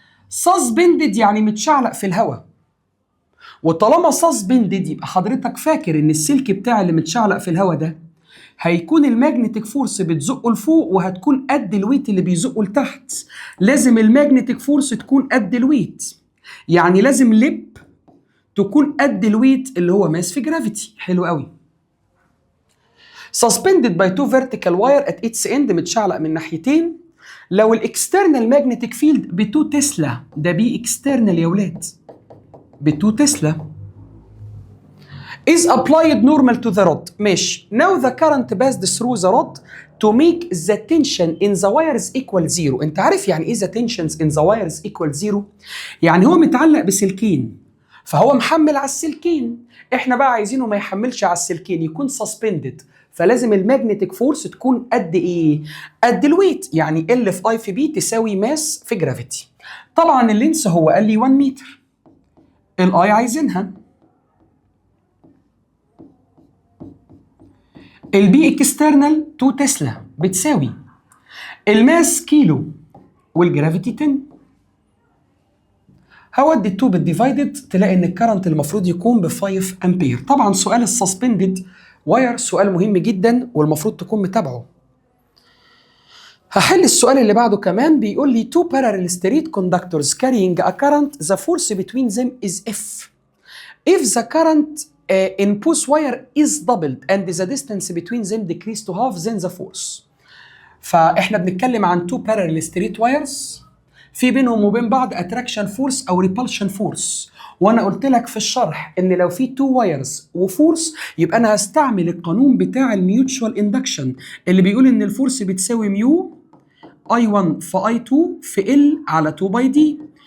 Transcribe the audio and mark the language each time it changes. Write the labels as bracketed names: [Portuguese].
[Arabic] suspended يعني متشعلق في الهواء، وطالما suspended يبقى حضرتك فاكر ان السلك بتاع اللي متشعلق في الهواء ده هيكون الماجنتيك فورس بتزقه لفوق وهتكون قد الويت اللي بيزقه لتحت. لازم الماجنتيك فورس تكون قد الويت، يعني لازم لب تكون قد الويت اللي هو ماس في جرافيتي. حلو قوي. [English] suspended by two vertical wire at its end [Arabic] متشعلق من ناحيتين. لو الاكسترنال ماجنتيك فيلد ب 2 تسلا، ده بي اكسترنال يا ولاد، ب 2 تسلا [English] is applied normal to the rod. [Arabic] ماشي. [English] Now the current passed through the rod to make the tension in the wires equal zero. [Arabic] انت عارف يعني ايه [English] the tensions in the wires equal zero؟ [Arabic] يعني هو متعلق بسلكين فهو محمل على السلكين، احنا بقى عايزينه ما يحملش على السلكين، يكون suspended. فلازم الماجنتيك فورس تكون قد ايه؟ قد الويت، يعني ال في اي في بي تساوي ماس في جرافيتي. طبعا اللينس هو قال لي 1 متر، الاي عايزينها، البي اكسترنال 2 تسلا بتساوي الماس كيلو والجرافيتي 10. هودي التو بالديفايدد تلاقي ان الكرنت المفروض يكون ب 5 امبير. طبعا سؤال السسبندد واير سؤال مهم جدا والمفروض تكون متابعه. هحل السؤال اللي بعده كمان. بيقول لي [English] two parallel straight conductors carrying a current the force between them is if the current in both wire is doubled and the distance between them decreased to half then the force. [Arabic] فاحنا بنتكلم عن [English] two parallel straight wires [Arabic] في بينهم وبين بعض attraction force او repulsion force، وانا قلت لك في الشرح ان لو في two wires وفورس يبقى انا هستعمل القانون بتاع الميوتشوال اندكشن اللي بيقول ان الفورس بتساوي ميو I1 في I2 في L على 2 باي دي.